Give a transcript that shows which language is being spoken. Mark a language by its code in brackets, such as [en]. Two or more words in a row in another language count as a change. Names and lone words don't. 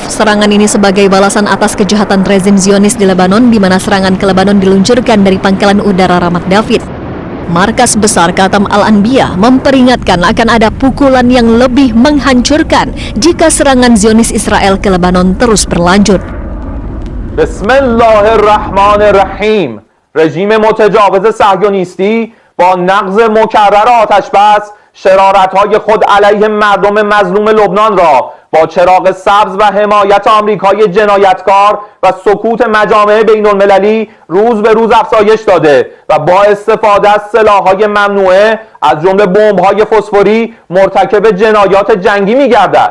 [id] Serangan ini sebagai balasan atas kejahatan rezim Zionis di Lebanon, di mana serangan ke Lebanon diluncurkan dari pangkalan udara Ramat David. Markas besar Khatam Al-Anbiya memperingatkan akan ada pukulan yang lebih menghancurkan jika serangan Zionis Israel ke Lebanon terus berlanjut. [ar] بسم الله الرحمن الرحيم. [fa] رژیم متجاوز صهیونیستی با نقض مکرر آتش بس شرارت‌های خود علیه مردم مظلوم لبنان را با چراغ سبز و حمایت آمریکای جنایتکار و سکوت مجامع بین‌المللی روز به روز افزایش داده و با استفاده از سلاح‌های ممنوعه از جمله بمب‌های فسفوری مرتکب جنایات جنگی می‌گردد.